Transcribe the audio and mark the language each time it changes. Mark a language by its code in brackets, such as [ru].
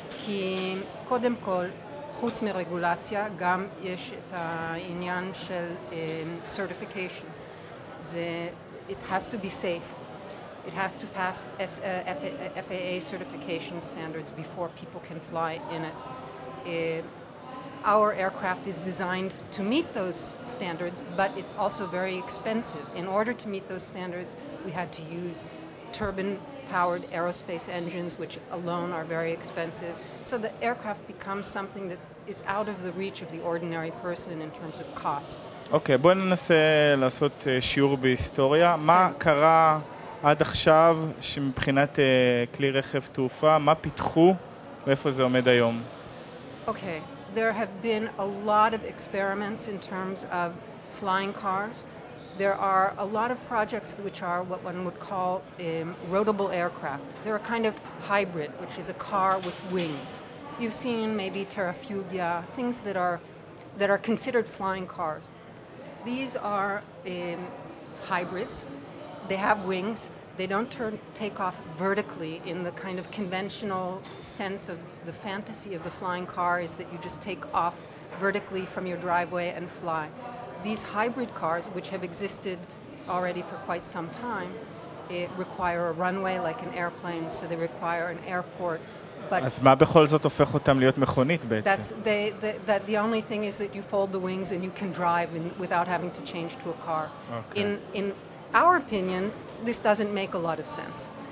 [he] כי קודם כל, חוץ מרגולציה, גם יש את העניין של certification. [en] It has to be safe. It has to pass FAA certification standards before people can fly in it. Our aircraft is designed to meet those standards, but it's also very expensive. In order to meet those standards, we had to use turbine-powered aerospace engines, which alone are very expensive. So the aircraft becomes something that is out of the reach of the ordinary person in terms of cost. [he] אוקיי, בואו ננסה לעשות שיעור בהיסטוריה. מה קרה עד עכשיו שמבחינת כלי רכב תעופה, מה פיתחו ואיפה זה עומד היום? [en] Okay, there have been a lot of experiments in terms of flying cars. There are a lot of projects which are what one would call roadable aircraft. They're a kind of hybrid, which is a car with wings. You've seen maybe Terrafugia, things that are considered flying cars. These are hybrids. They have wings. They don't take off vertically in the kind of conventional sense of the fantasy of the flying car is that you just take off vertically from your driveway and fly. These hybrid cars, which have existed already for quite some time, require a runway like an airplane, so they require an airport. [he] אז מה בכל זאת הופך אותם להיות מכונית בעצם? [en] The only thing is that you fold the wings and you can drive without having to change to a car. Okay. In our opinion, this doesn't make a lot of sense.